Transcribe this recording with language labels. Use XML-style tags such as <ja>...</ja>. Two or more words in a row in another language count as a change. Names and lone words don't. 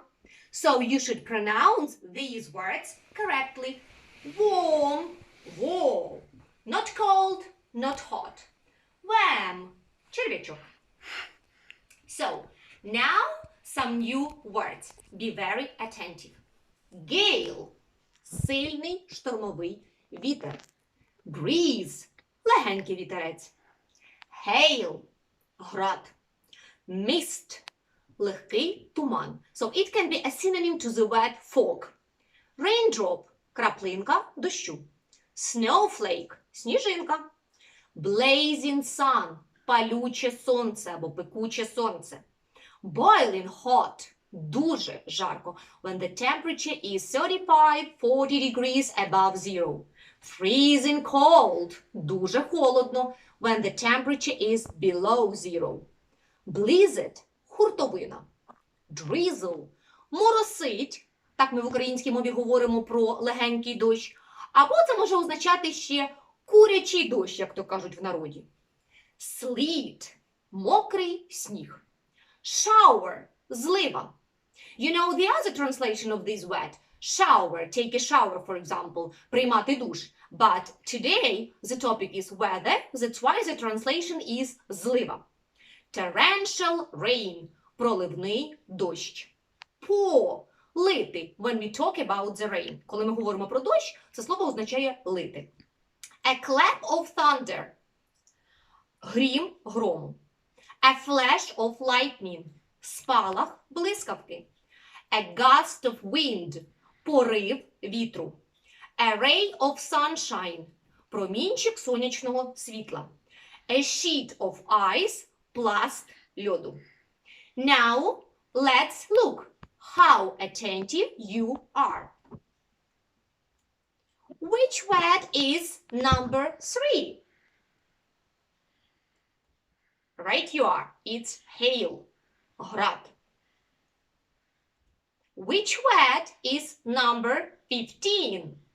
<en>So you should pronounce these words correctly. Warm. Warm. Not cold, not hot. Warm. Червячок. So, now some new words. Be very attentive. Gale.</en> <uk>Сильний штормовий вітер. Breeze. Легенький вітерець. Hail. Град. Mist. Легкий туман.</uk> <en>So it can be a synonym to the word fog. Raindrop.</en> <uk>Краплинка дощу.</uk> <en>Snowflake. Сніжинка. Blazing sun.</en> <uk>Палюче сонце або пекуче сонце.</uk> <en>Boiling hot.</en> <uk>Дуже жарко.</uk> <en>When the temperature is 35-40 degrees above zero. Freezing cold.</en> <uk>Дуже холодно.</uk> <en>When the temperature is below zero. Blizzard.</en> <uk>Хуртовина. Drizzle. Моросить. Так ми в українській мові говоримо про легенький дощ. Або це може означати ще курячий дощ, як то кажуть в народі. Sleet. Мокрий сніг.</uk> <en>Shower. Злива. You know the other translation of this word. Shower. Take a shower, for example.</en> <uk>Приймати душ.</uk> <en>But today the topic is weather. That's why the translation is злива. Torrential rain.</en> <uk>Проливний дощ. Pour. Лити.</uk> <en>When we talk about the rain.</en> <uk>Коли ми говоримо про дощ, це слово означає лити.</uk> <en>A clap of thunder.</en> <uk>Грім грому.</uk> <en>A flash of lightning.</en> <uk>Спалах блискавки.</uk> <en>A gust of wind.</en> <uk>Порив вітру.</uk> <en>A ray of sunshine.</en> <uk>Промінчик сонячного світла.</uk> <en>A sheet of ice.</en> <uk>Пласт льоду.</uk> <en>Now, let's look how attentive you are. Which word is number 3? Right you are. It's hail. Град. Which word is number 15?</en>